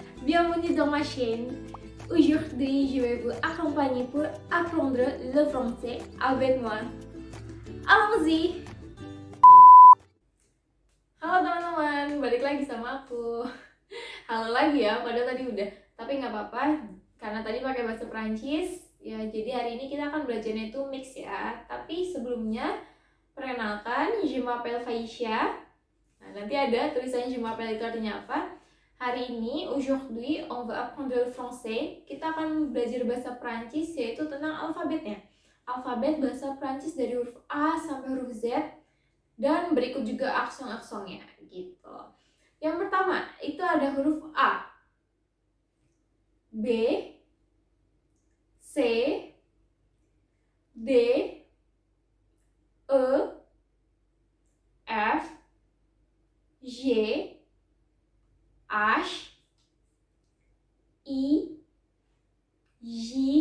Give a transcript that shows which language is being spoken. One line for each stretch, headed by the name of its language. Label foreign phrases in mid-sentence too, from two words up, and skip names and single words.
French: Bienvenue dans ma chaîne. Aujourd'hui, je vais vous accompagner pour apprendre le français avec moi. Allons-y!
Indonesian: Halo teman-teman, balik lagi sama aku. Halo lagi ya, padahal tadi udah. Tapi nggak apa-apa, karena tadi pakai bahasa Perancis. Ya, jadi hari ini kita akan belajarnya itu mix ya. Tapi sebelumnya, perkenalkan,
French: je m'appelle Faisha.
Indonesian: Nah, nanti ada tulisannya
French: je m'appelle
Indonesian: itu artinya apa. Hari ini,
French: aujourd'hui, on va apprendre le français.
Indonesian: Kita akan belajar bahasa Perancis, yaitu tentang alfabetnya. Alfabet bahasa Perancis dari huruf A sampai huruf Z. Dan berikut juga aksong-aksongnya, gitu. Yang pertama, itu ada huruf A. B, C, D, E, F, G, H, I, J,